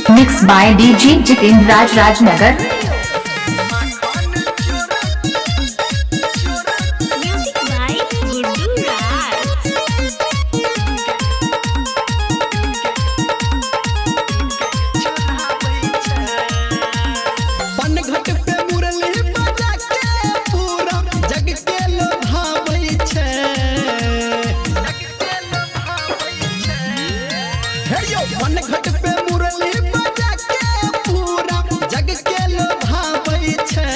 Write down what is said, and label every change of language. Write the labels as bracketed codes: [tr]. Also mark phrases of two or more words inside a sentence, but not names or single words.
[en] Mixed by DJ Jitendra Raj Rajnagar. Music by Guru Raj. [mai] पनघट पे मुरली बजा के पूरा जग के लोभावै छै। हे यो पनघट पे मुरली बजा के पूरा जग के लोभावै छै।